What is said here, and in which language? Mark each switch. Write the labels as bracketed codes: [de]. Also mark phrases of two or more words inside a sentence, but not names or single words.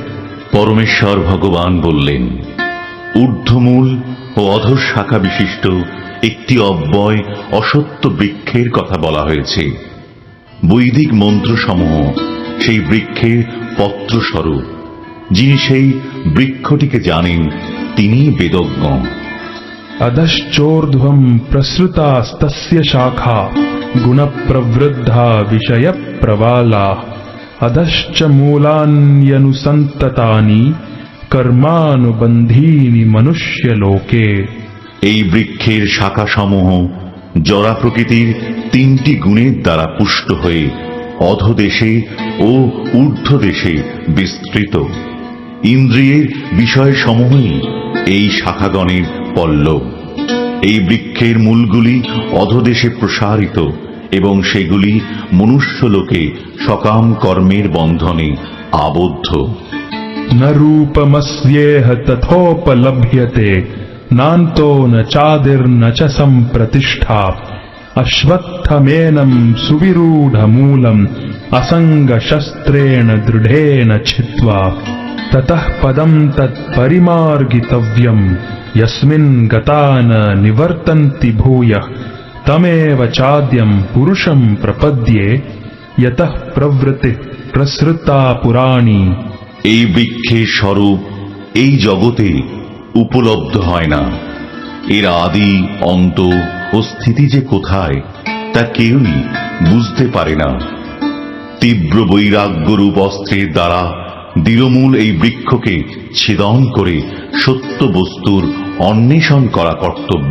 [bn] পরমেশ্বর ভগবান বললেন, ঊর্ধ্বমূল ও অধঃশাখা বিশিষ্ট একটি অব্যয় অসত্য বৃক্ষের কথা বলা হয়েছে। বৈদিক মন্ত্রসমূহ সেই বৃক্ষের পত্রস্বরূপ। যিনি সেই বৃক্ষটিকে জানেন, তিনি বেদজ্ঞ। [sa] অধশ্চোর্ধ্বম প্রসৃতাস্তস্য শাখা গুণপ্রবৃদ্ধা বিষয়প্রবালা অধশ্চ মূলান্যনুসন্ততানি কর্মানুবন্ধীনি মনুষ্যলোকে। [bn] এই বৃক্ষের শাখাসমূহ জরা প্রকৃতির তিনটি গুণের দ্বারা পুষ্ট হয়ে অধোদেশে ও ঊর্ধ্বদেশে বিস্তৃত। ইন্দ্রিয়ের বিষয়সমূহই এই শাখাগণের পল্লব। এই বৃক্ষের মূলগুলি অধোদেশে প্রসারিত এবং সেগুলি মনুষ্যলোকে সকাম কর্মের বন্ধনে আবদ্ধ। [sa] ন রূপমস্যেহ তথোপলভ্যতে নান্তো ন চাদির্ন চ সম্প্রতিষ্ঠা অশ্বত্থমেনম সুবিরূঢ়মূলম অসঙ্গশস্ত্রেণ দৃঢ়েন ছিত্ত্বা ততঃ পদম তৎপরিমার্গিতব্যম যস্মিন গতা ন নিবর্তন্তি ভূয়ঃ তমেব চাদ্যম পুরুষম প্রপদ্যে যতঃ প্রবৃত্তিঃ প্রসৃতা পুরাণী। [bn] এই বৃক্ষের স্বরূপ এই জগতে উপলব্ধ হয় না। এর আদি অন্ত ও স্থিতি যে কোথায়, তা কেউই বুঝতে পারে না। তীব্র বৈরাগ্যরূপ অস্ত্রের দ্বারা দৃঢ়মূল এই বৃক্ষকে ছেদন করে সত্য বস্তুর অন্বেষণ করা কর্তব্য।